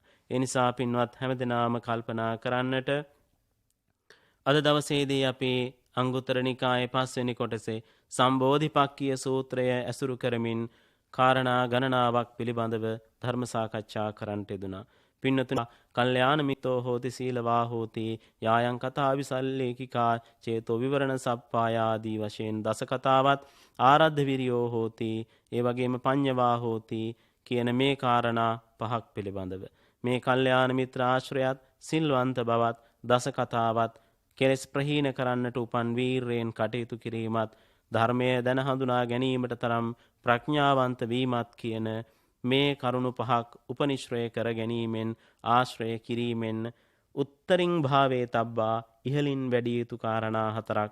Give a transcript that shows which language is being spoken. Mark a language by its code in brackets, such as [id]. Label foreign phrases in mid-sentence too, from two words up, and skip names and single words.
[si] ඒ නිසා පින්වත් හැමදෙනාම කල්පනා කරන්නට අද දවසේදී අපි අංගුත්තර නිකායේ 5 වෙනි කොටසේ සම්බෝධිපක්ඛිය සූත්‍රය ඇසුරු කරමින් කාරණා ගණනාවක් පිළිබඳව ධර්ම සාකච්ඡා කරන්නට යෙදුණා. [pi] පින්නතුන කල්යාණ මිත්‍රෝ හෝති සීලවා හෝති යායන් කතා විසල්ලේකිකා චේතෝ විවරණ සප්පායාදී වශයෙන් දස කතාවත් ආරද්ධ විරියෝ හෝති [si] ඒ වගේම [pi] පඤ්ඤවා හෝති [si] කියන මේ කාරණා පහක් පිළිබඳව මේ කල්යාණ මිත්‍ර ආශ්‍රයත් සිල්වන්ත බවත් දස කතාවත් කෙලෙස් ප්‍රහීන කරන්නට උපන් වීරයෙන් කටයුතු කිරීමත් ධර්මයේ දැන හඳුනා ගැනීමට තරම් ප්‍රඥාවන්ත වීමත් කියන මේ කරුණු පහක් උපනිශ්‍රය කර ගැනීමෙන් ආශ්‍රය කිරීමෙන් [pi] උත්තරින් භාවේ තබ්බා [si] ඉහලින් වැඩි යුතු කාරණා හතරක්.